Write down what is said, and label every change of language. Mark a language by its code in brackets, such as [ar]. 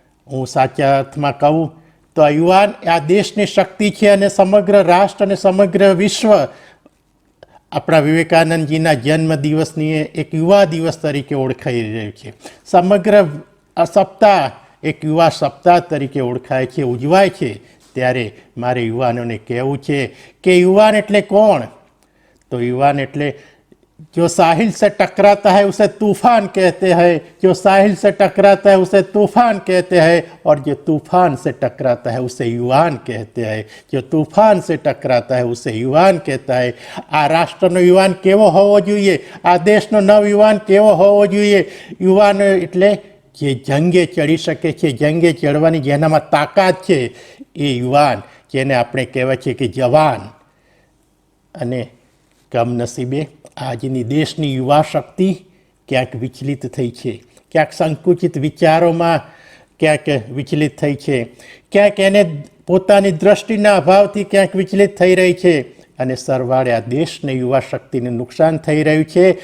[gu] હું સાચા અર્થમાં કહું તો આ યુવાન આ દેશની શક્તિ છે અને સમગ્ર રાષ્ટ્ર અને સમગ્ર વિશ્વ આપણા વિવેકાનંદજીના જન્મદિવસની એક યુવા દિવસ તરીકે ઓળખાઈ રહ્યું છે. સમગ્ર સપ્તાહ એક યુવા સપ્તાહ તરીકે ઓળખાય છે, ઉજવાય છે. ત્યારે મારે યુવાનોને કહેવું છે કે યુવાન એટલે કોણ? તો યુવાન એટલે [hi] जो साहिल से टकराता है उसे तूफान कहते हैं, जो साहिल से टकराता है उसे तूफान कहते हैं, और जो तूफान से टकराता है उसे युवान कहते हैं, जो तूफान से टकराता है उसे युवान कहता है। [gu] આ રાષ્ટ્રનો યુવાન કેવો હોવો જોઈએ? આ દેશનો નવયુવાન કેવો હોવો જોઈએ? યુવાન એટલે જે જંગે ચડી શકે છે, જંગે ચડવાની જેનામાં તાકાત છે એ યુવાન, જેને આપણે કહેવાય છે કે જવાન. અને કમનસીબે આજની દેશની યુવા શક્તિ ક્યાંક વિચલિત થઈ છે, ક્યાંક સંકુચિત વિચારોમાં ક્યાંક વિચલિત થઈ છે, ક્યાંક એને પોતાની દ્રષ્ટિના અભાવથી ક્યાંક વિચલિત થઈ રહી છે, અને સરવાળે આ દેશને યુવા શક્તિને નુકસાન થઈ રહ્યું છે.